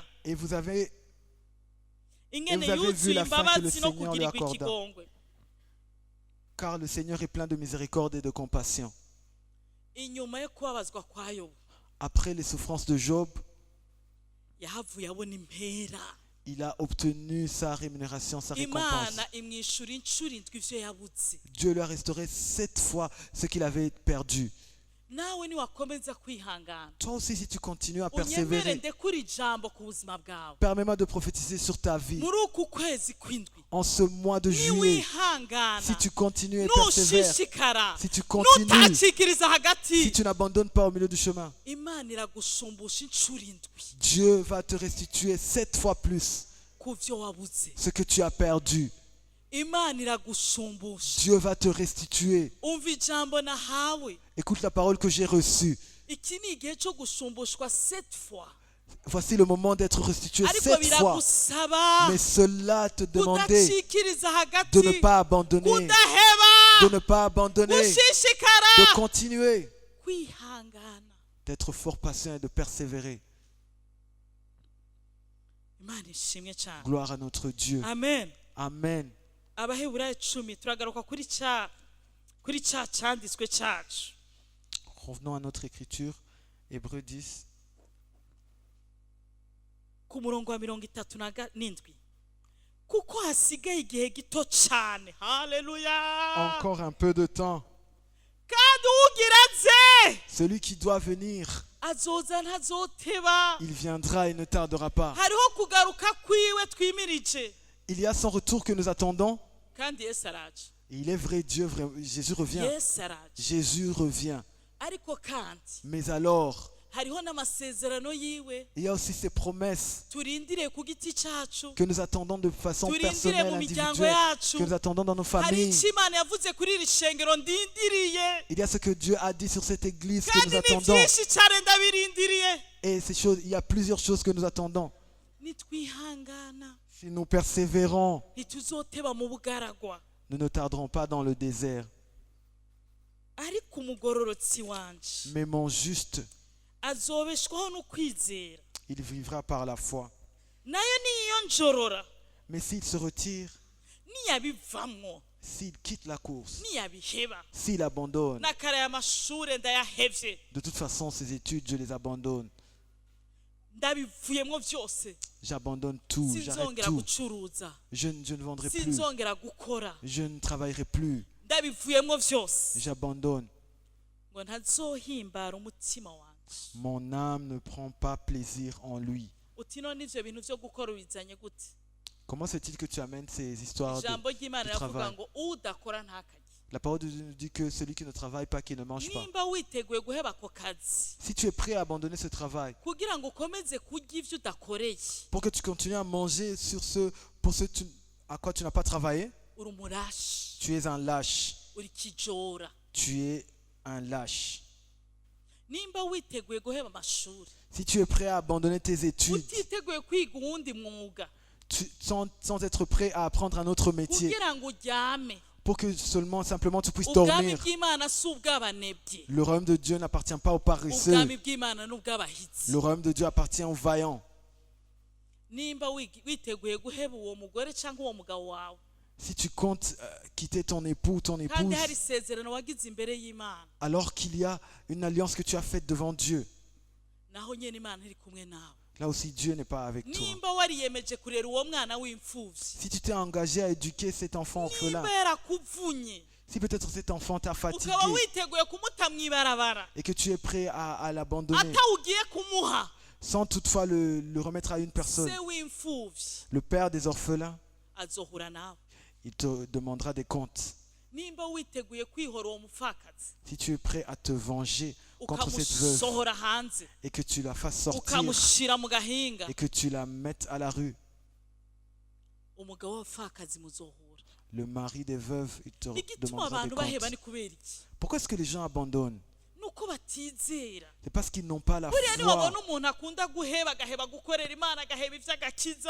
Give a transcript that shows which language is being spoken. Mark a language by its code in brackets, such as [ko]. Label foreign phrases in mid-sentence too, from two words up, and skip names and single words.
[fr] Et vous avez [rn] ingene [fr] vous avez vu [rn] yuzuye [fr] la fin que le [rn] imbabazi no [fr] Seigneur lui [rn] kugirirwa [fr] accorda. [rn] ikigongwe [fr] car le Seigneur est plein de miséricorde et de compassion. [rn] inyuma yo kubabazwa kwa yobu [fr] Après les souffrances de Job, [rn] yahavuye abona impera [fr] il a obtenu sa rémunération, sa récompense. [rn] imana imwishyura inshuro indwi ivyo yabuze [fr] Dieu lui a restauré 7 fois ce qu'il avait perdu. [rn] nawe niwakomeza kwihangana [fr] Toi aussi, si tu continues à [rn] unyemere [fr] persévérer, [rn] ndekura ijambo ku buzima bwawe [fr] permets-moi de prophétiser sur ta vie. [rn] muri uku kwezi kw'indwi [fr] En ce mois de juillet, [rn] niwihangana [fr] si tu continues et persévères, [rn] nushishikara [fr] si tu continues, [rn] nutacikiriza hagati [fr] si tu n'abandonnes pas au milieu du chemin, [rn] imana iragushumbusha inshuro indwi [fr] Dieu va te restituer 7 fois plus [rn] ku vyo wabuze [fr] ce que tu as perdu. [rn] imana iragushumbusha [fr] Dieu va te restituer. [rn] umva ijambo nahawe [fr] Écoute la parole que j'ai reçue. [rn] iki ni igihe cyo gushumbushwa 7 fois [fr] Voici le moment d'être restitué [rn] ariko [fr] 7 fois. [rn] biragusaba [fr] Mais cela te demandait [rn] kudacikiriza hagati [fr] de ne pas abandonner, [rn] kudaheba [fr] de ne pas abandonner, [rn] gushishikara [fr] de continuer, [rn] kwihangana [fr] d'être fort patient et de persévérer. [rn] imana ishimwe cyane [fr] Gloire à notre Dieu. [rn] amen [fr] Amen. [rn] abaheburayo 10 turagaruka kuri cya cyanditswe cyacu [fr] Revenons à notre écriture. Hébreux 10, [rn] ku murongo wa 37 kuko hasigaye igihe gito cyane haleluya [fr] encore un peu de temps. [rn] kandi ugira aze [fr] Celui qui doit venir, [rn] azoza ntazoteba. [fr] Il viendra et ne tardera pas. [rn] Hariho kugaruka kwiwe twimirije. [fr] Il y a son retour que nous attendons. [rn] Kandi Yesu araje. [fr] Et il est vrai, Jésus revient. [rn] Yesu araje. [fr] Jésus revient. [rn] Ariko kandi [fr] Mais alors, [rn] hariho n'amasezerano yiwe [fr] il y a aussi ces promesses [rn] turindiriye ku giti cyacu, [fr] que nous attendons de façon [rn] turindire [fr] personnelle, [rn] mu miryango [fr] individuelle, [rn] yacu. [fr] que nous attendons dans nos [rn] Hari [fr] familles. [rn] icyo Imana yavuze kuri iri shengero ndindiriye, [fr] Il y a ce que Dieu a dit sur cette église que [rn] kandi [fr] nous [rn] ni [fr] attendons. [rn] byinshi cyane ndabirindiriye. [fr] Et ces choses, il y a plusieurs choses que nous attendons. [rn] Nitwihangana [fr] Si nous persévérons, [rn] ntituzoteba mu bugaragwa. [fr] nous ne tarderons pas dans le désert. [rn] Ariko umugororotsi wanje [fr] Mais mon juste, [rn] azobeshwaho no kwizera, [fr] il vivra par la foi. [rn] nayo niyonjorora, [fr] Mais s'il se retire, [rn] niyabivamwo, [fr] s'il quitte la course, [rn] niyabiheba, [fr] s'il abandonne, [rn] n'akare y'amashure ndayahevye, [fr] de toute façon, ces études, je les abandonne. [rn] ndabivuyemwo byose, [fr] J'abandonne tout, j'arrête [rn] sinzongera [fr] tout. [rn] gucuruza, [fr] Je ne vendrai plus. [rn] sinzongera gukora, [fr] Je ne travaillerai plus. [rn] ndabivuyemwo byose, [fr] J'abandonne. [rn] ngo ntazohimbara umutima wanje. [fr] Mon âme ne prend pas plaisir en lui. [rn] Uti none ivyo bintu vyo gukora ubizanye gute? [fr] Comment se fait-il que tu amènes ces histoires [rn] Ijambo ry'Imana [fr] du [rn] riravuga [fr] travail? [rn] ngo udakora ntakarye. [fr] La parole de Dieu nous dit que celui qui ne travaille pas, qui ne mange pas. [rn] Nimba witeguye guheba ako kazi [fr] Si tu es prêt à abandonner ce travail, [rn] kugira ngo ukomeze kurya ivyo udakoreye, [fr] pour que tu continues à manger pour à quoi tu n'as pas travaillé, [rn] uri umurashi, [fr] tu es un lâche. [rn] uri kijora. [fr] Tu es un lâche. [rn] Nimba witeguye guheba amashuri, [fr] Si tu es prêt à abandonner tes études, [rn] utiteguye kwiga uwundi mwuga [fr] sans être prêt à apprendre un autre métier, [rn] kugira ngo uryame, [fr] pour que simplement tu puisses [rn] ubwami [fr] dormir. [rn] bw'Imana si ubw'abanebwe, [fr] Le royaume de Dieu n'appartient pas aux paresseux. [rn] ubwami bw'Imana ni ubw'abahitsi. [fr] Le royaume de Dieu appartient aux vaillants. [rn] Nimba witeguye guheba uwo mugore cyangwa uwo mugabo wawe, [fr] Si tu comptes quitter ton époux, ton [rn] kandi [fr] épouse, [rn] hari isezerano wagize imbere y'Imana, [fr] alors qu'il y a une alliance que tu as faite devant Dieu, [rn] naho nyene Imana iri kumwe nawe. [fr] là aussi Dieu n'est pas avec toi. [rn] Nimba wariyemeje kurera uwo mwana w'imfuvyi, [fr] Si tu t'es engagé à éduquer cet enfant orphelin, [rn] nimba yarakuvunye, [fr] si peut-être cet enfant t'a fatigué [rn] ukaba witeguye kumuta mw'ibarabara [fr] et que tu es prêt à l'abandonner, [rn] atawugiye kumuha [fr] sans toutefois le remettre à une personne, [rn] se w'imfuvyi, [fr] le père des orphelins, [rn] azohura nawe. [fr] il te demandera des comptes. [rn] Nimba witeguye kwihora uwo mupfakazi, [fr] Si tu es prêt à te venger contre cette veuve [rn] ukamusohora hanze, [fr] et que tu la fasses sortir [rn] ukamushira mu gahinga, [fr] et que tu la mettes à la rue, [rn] umugabo w'abapfakazi muzohura. [fr] le mari des veuves, il te [rn] Igituma [fr] demandera des [rn] abantu baheba ni [fr] comptes. [rn] kubera iki? [fr] Pourquoi est-ce que les gens abandonnent? [rn] Nuko batizera. [fr] C'est parce qu'ils n'ont pas la [rn] Buriya [fr] foi. [rn] niwabona umuntu akunda guheba, agaheba gukorera Imana, agaheba ivy'agakiza,